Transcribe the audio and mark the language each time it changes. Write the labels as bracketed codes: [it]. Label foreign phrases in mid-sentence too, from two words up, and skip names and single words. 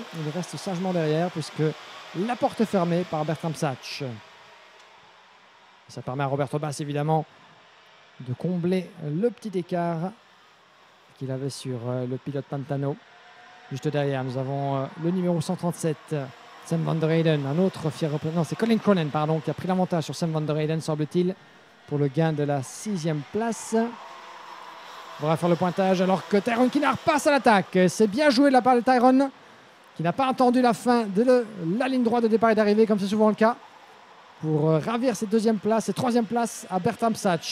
[fr] Il reste sagement derrière puisque la porte est fermée par Bertram Sachs. Ça permet à Roberto Bas évidemment de combler le petit écart qu'il avait sur le pilote Pantano. Juste derrière, nous avons le numéro 137, Sam van der Heyden, un autre fier représentant. Non, c'est Colin Cronin, pardon, qui a pris l'avantage sur Sam van der Heyden, semble-t-il, pour le gain de la 6e place. On va faire le pointage alors que Tyrone Kinard passe à l'attaque. C'est bien joué de la part de Tyrone, qui n'a pas attendu la fin de la ligne droite de départ et d'arrivée, comme c'est souvent le cas, pour ravir cette deuxième place, cette troisième place à Bertram Sachs.